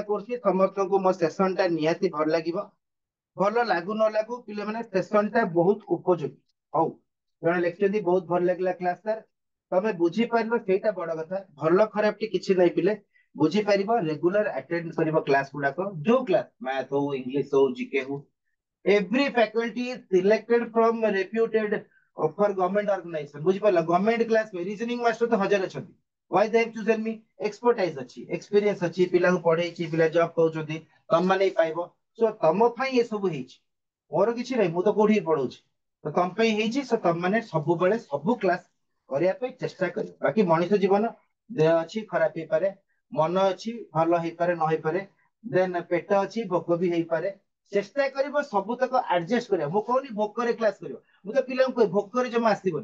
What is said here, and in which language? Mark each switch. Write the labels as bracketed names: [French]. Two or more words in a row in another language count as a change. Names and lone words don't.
[Odia] ତ ଆଶା କରୁଛି ସମସ୍ତଙ୍କୁ ମୋ ସେସନ ଟା ନିହାତି ଭଲ ଲାଗିବ। ଭଲ ଲାଗୁ ନ ଲାଗୁ ପିଲାମାନେ ସେସନ ଟା ବହୁତ ଉପଯୋଗୀ ହଉ ଜଣେ ଲେଖିଛନ୍ତି ବହୁତ ଭଲ ଲାଗିଲା [English] class sir [Odia] ତମେ ବୁଝିପାରିଲ ସେଇଟା ବଡ କଥା ଭଲ ଖରାପ ଟି କିଛି ନାହିଁ ପିଲେ ବୁଝିପାରିବ [English] regular attend [Odia] କରିବ କ୍ଲାସ ଗୁଡାକ ଯୋଉ କ୍ଲାସ ମ୍ୟାଥ ହଉ ଇଂଲିଶ ହଉ ଜିକେ ହଉ [English] every faculty is selected from reputed for government organization [Odia] ବୁଝିପାରିଲ [English] government class reasoning master [Odia] ତ ହଜାର ଅଛନ୍ତି [English] why they have chosen me expertise [Odia] ଅଛି experience ଅଛି ପିଲାଙ୍କୁ ପଢେଇଛି ପିଲା ଜବ ପାଉଛନ୍ତି ତମମାନେ ପାଇବ ସୋ ତମ ପାଇଁ ଏସବୁ ହେଇଛି ମୋର କିଛି ନାହିଁ ମୁଁ ତ କୋଉଠି ପଢଉଛି ତ ତମ ପାଇଁ ହେଇଛି ସୋ ତମମାନେ ସବୁବେଳେ ସବୁ କ୍ଲାସ କରିବା ପାଇଁ ଚେଷ୍ଟା କରିବ ବାକି ମଣିଷ ଜୀବନ ଦେହ ଅଛି ଖରାପ ହେଇପାରେ ମନ ଅଛି ଭଲ ହେଇପାରେ ନ ହେଇପାରେ ଦେନ ପେଟ ଅଛି ଭୋକ ବି ହେଇପାରେ ଚେଷ୍ଟା କରିବ ସବୁତକ ଆଡଜଷ୍ଟ କରିବା ମୁଁ କହୁନି ଭୋକରେ କ୍ଲାସ କରିବ ମୁଁ ତ ପିଲାଙ୍କୁ କହେ ଭୋକରେ ଜମା ଆସିବନି